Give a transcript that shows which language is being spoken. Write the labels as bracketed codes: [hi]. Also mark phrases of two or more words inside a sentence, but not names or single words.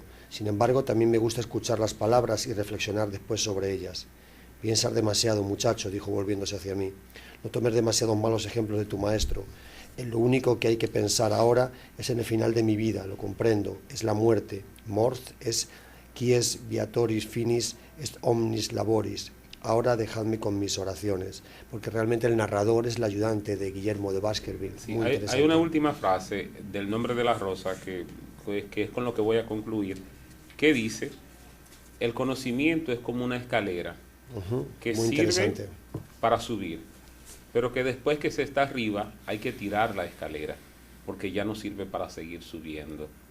[es] Sin embargo, también me gusta escuchar las palabras y reflexionar después sobre ellas. Piensas demasiado, muchacho, dijo volviéndose hacia mí. No tomes demasiados malos ejemplos de tu maestro. Lo único que hay que pensar ahora es en el final de mi vida, lo comprendo, es la muerte. [la] Mort es quies viatoris finis est omnis laboris. [es] Ahora dejadme con mis oraciones, porque realmente el narrador es el ayudante de Guillermo de Baskerville. Sí, hay una última frase del Nombre de la Rosa que es con lo que voy a concluir, que dice, el conocimiento es como una escalera que sirve para subir, pero que después que se está arriba hay que tirar la escalera, porque ya no sirve para seguir subiendo.